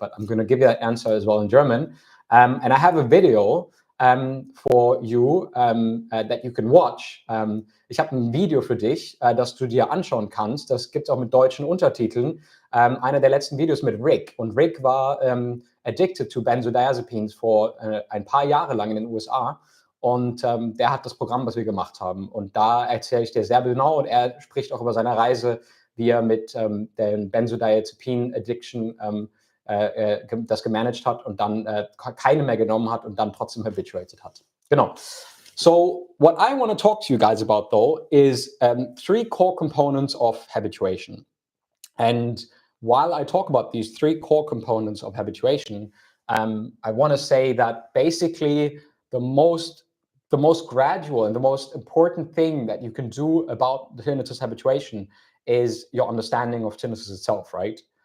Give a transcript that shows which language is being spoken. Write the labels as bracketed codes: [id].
[en] But I'm going to give you that answer as well in German, and I have a video for you that you can watch. [de] Ich habe ein Video für dich, das du dir anschauen kannst. Das gibt es auch mit deutschen Untertiteln. Einer der letzten Videos mit Rick. Und Rick war addicted to benzodiazepines vor ein paar Jahre lang in den USA. Und der hat das Programm, was wir gemacht haben. Und da erzähle ich dir sehr genau, und er spricht auch über seine Reise, wie er mit der Benzodiazepin-Addiction das gemanagt hat und dann keine mehr genommen hat und dann trotzdem habituated hat. Genau. [en] So what I want to talk to you guys about, though, is 3 core components of habituation. And while I talk about these 3 core components of habituation, I want to say that basically the most gradual and the most important thing that you can do about the tinnitus habituation is your understanding of tinnitus itself, right?